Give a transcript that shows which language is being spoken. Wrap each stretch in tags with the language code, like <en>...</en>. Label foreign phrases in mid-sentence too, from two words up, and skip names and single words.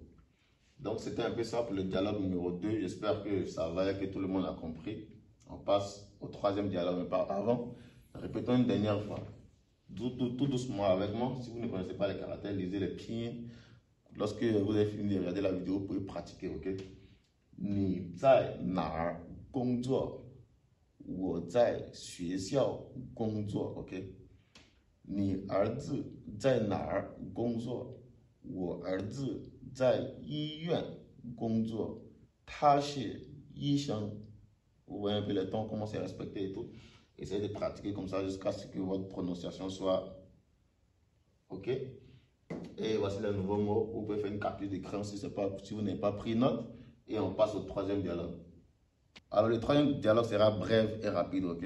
<fr>Donc, c'était un peu ça pour le dialogue numéro 2. J'espère que ça va et que tout le monde a compris. On passe au troisième dialogue, mais pas avant. Répétons une dernière fois. Tout doucement avec moi. Si vous ne connaissez pas les caractères, lisez les pieds. Lorsque vous avez fini de regarder la vidéo, vous pouvez pratiquer, ok?</fr> <zh>你在哪儿工作？我在学校工作 ，OK？你儿子在哪儿工作？我儿子在医院工作，他是医生。</zh> <fr>Vous voyez un peu le temps, comment c'est respecté et tout. Essayez de pratiquer comme ça jusqu'à ce que votre prononciation soit OK. Et voici le nouveau mot. Vous pouvez faire une capture d'écran si vous n'avez pas pris note. Et on passe au troisième dialogue. Alors, le troisième dialogue sera bref et rapide, ok?</fr>